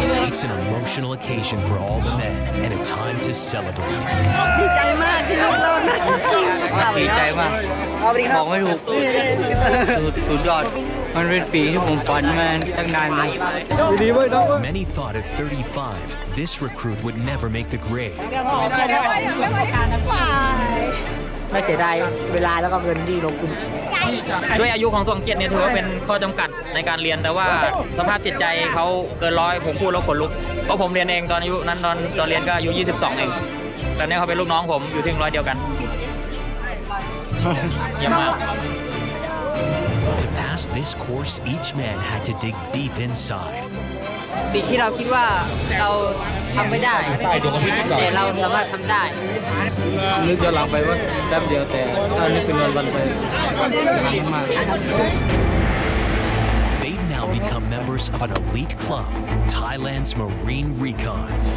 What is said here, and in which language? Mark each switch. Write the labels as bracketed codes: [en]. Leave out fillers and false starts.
[en] It's an emotional occasion for all the men and a time to celebrate. [th] ดีใจมากที่ลูกรอดนะ ดีใจมากบอกไม่ถูกสุดยอดมันเป็นปีที่ผมฝันมาตั้งนานเลย [en] Many thought at 35 this recruit would never make the grade. [th] ไม่เสียดายเวลาแล้วก็เงินที่ลงทุน ด้วยอายุของ2 7เนี่ยถือว่าเป็นข้อจำกัดในการเรียนแต่ว่าสภาพจิตใจเขาเกิน100ผมพูดแล้วขนลุกเพราะผมเรียนเองตอนอายุนั้นตอนเรียนก็อายุ22เองตอนนี้เขาเป็นลูกน้องผมอยู่ที่100เดียวกันเยี่ยมมาก [en] To pass this course, each man had to dig deep inside. [th] สิ่งที่เราคิดว่าเราทำไม่ได้แต่เราสามารถทำได้ นึกย้อนหลังไปว่าแป๊บเดียวแต่ถ้านึกเป็นวันไปมาก [en] They've now become members of an elite club, Thailand's Marine Recon.